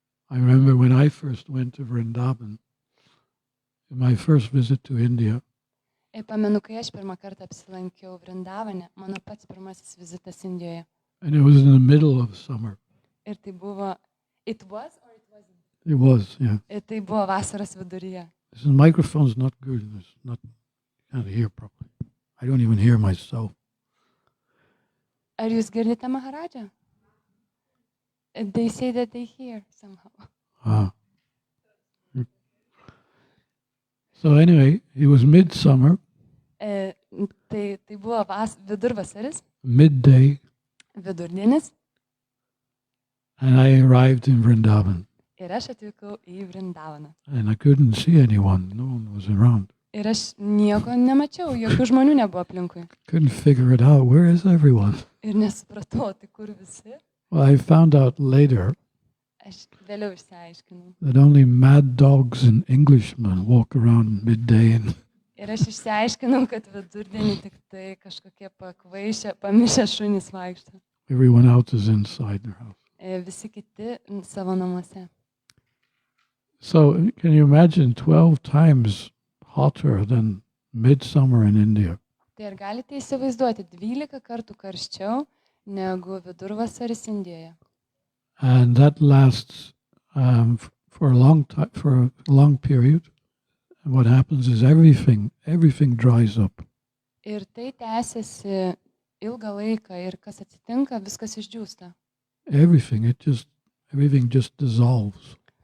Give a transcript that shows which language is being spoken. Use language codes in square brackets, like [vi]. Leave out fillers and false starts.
[en] I remember when I first went to Vrindavan, in my first visit to India, [lt] Ir pamenu, kai aš pirmą kartą apsilankiau Vrindavane, mano pats pirmasis vizitas Indijoje. [en] and it was in the middle of summer. [lt] Ir tai buvo, [en] it was or it wasn't? It was, yeah. [lt] Ir tai buvo vasaros viduryje. [en] This microphone's not good. It's not, can't hear properly. I don't even hear myself. [lt] Ar jūs girdite Maharaja? [en] They say that they hear somehow. Ah. So anyway, it was midsummer, [lt] Tai buvo vidurvasaris, [en] midday, [lt] vidurdienis, [en] and I arrived in Vrindavan. [lt] ir aš atvykau į Vrindavaną. [en] And I couldn't see anyone. No one was around. [lt] Ir aš nieko nemačiau, jokių žmonių nebuvo aplinkui. [en] Couldn't figure it out. Where is everyone? [lt] Ir nesupratau, tai kur visi. [en] Well, I found out later [lt] Aš vėliau išsiaiškinau. [en] that only mad dogs and Englishmen walk around midday. And [lt] Ir aš išsiaiškinau, kad vidurdienį tik tai kažkokie pakvaišę, pamišę šunys vaikšto. [en] everyone else is inside their house. [lt] Visi kiti savo namuose. [en] So can you imagine 12 times hotter than midsummer in India? [lt] Tai ar galite įsivaizduoti 12 kartų karščiau negu vidurvasaris Indijoje? [en] And that lasts for a long time, for a long period. And what happens is everything dries up. [lt] Ir tai tęsiasi ilgą laiką ir kas atsitinka, viskas išdžiūsta. [en] Everything just dissolves.